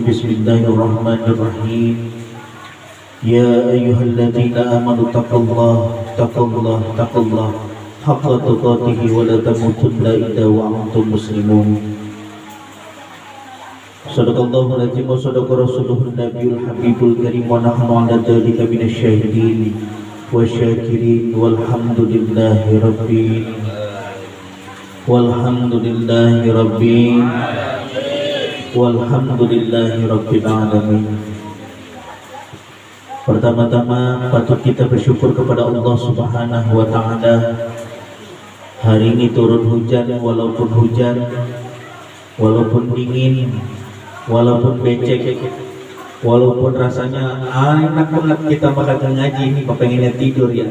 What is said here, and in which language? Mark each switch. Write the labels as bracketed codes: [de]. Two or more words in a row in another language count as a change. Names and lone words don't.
[ar] بسم الله الرحمن الرحيم. يا أيها الذين آمنوا اتقوا الله حق تقاته ولا تموتن إلا وأنتم مسلمون. صدق الله العظيم وصدق رسوله النبي الحبيب الكريم ونحن على ذلك من الشاهدين والشاكرين والحمد لله رب العالمين. [id] Pertama-tama patut kita bersyukur kepada [ar] الله سبحانه وتعالى. [id] Hari ini turun hujan, walaupun dingin, walaupun becek, walaupun rasanya enak banget kita bakal ngaji ini, pengennya tidur ya.